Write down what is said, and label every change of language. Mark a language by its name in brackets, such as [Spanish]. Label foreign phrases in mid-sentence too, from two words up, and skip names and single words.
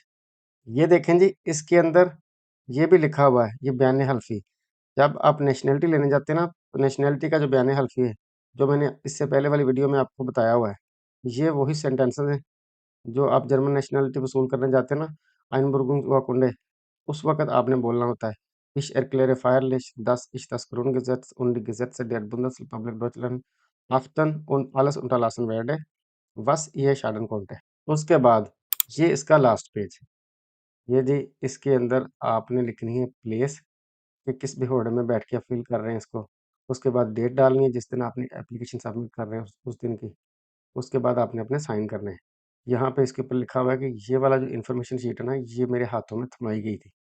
[Hindi] ये देखें जी, इसके अंदर ये भी लिखा हुआ है, ये बयान हल्फी। जब आप नेशनैलिटी लेने जाते हैं ना, तो नेशनैलिटी का जो बयान हल्फी है, जो मैंने इससे पहले वाली वीडियो में आपको बताया हुआ है, ये वही सेंटेंसेस हैं जो आप जर्मन नेशनैलिटी वसूल करने जाते हैं ना, आइनबुर्गुंग वाकुंडे, उस वक़्त आपने बोलना होता है, [German] Ich erkläre feierlich, dass ich das Grundgesetz und die Gesetze der Bundesrepublik Deutschland achten und alles unterlassen werde, was ihr schaden konnte। [Hindi] उसके बाद ये इसका लास्ट पेज, ये जी इसके अंदर आपने लिखनी है प्लेस, कि किस बेहोड़े में बैठ के आप फ़िल कर रहे हैं इसको। उसके बाद डेट डालनी है जिस दिन आपने [English] application submit [Hindi] कर रहे हैं उस दिन की। उसके बाद आपने अपने साइन करने हैं। यहाँ पे इसके ऊपर लिखा हुआ है कि ये वाला जो [English] information sheet [Hindi] है ना, ये मेरे हाथों में थमाई गई थी।